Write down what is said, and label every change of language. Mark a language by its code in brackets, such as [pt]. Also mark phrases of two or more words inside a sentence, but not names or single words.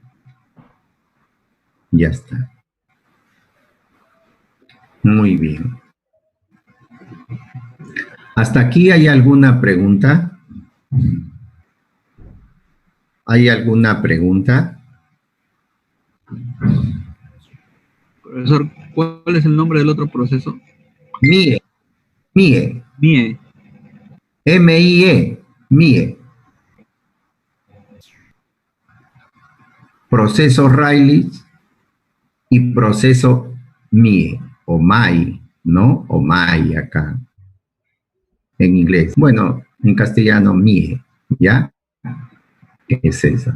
[es] Ya está. Muy bien. ¿Hasta aquí hay alguna pregunta? ¿Hay alguna pregunta? Profesor, ¿cuál es el nombre del otro proceso? Mie. Mie. Mie. M-I-E. Mie. Proceso Rayleigh y proceso Mie. O MAI, ¿no? O MAI acá. En inglés. Bueno, en castellano, Mie. ¿Ya? Es eso.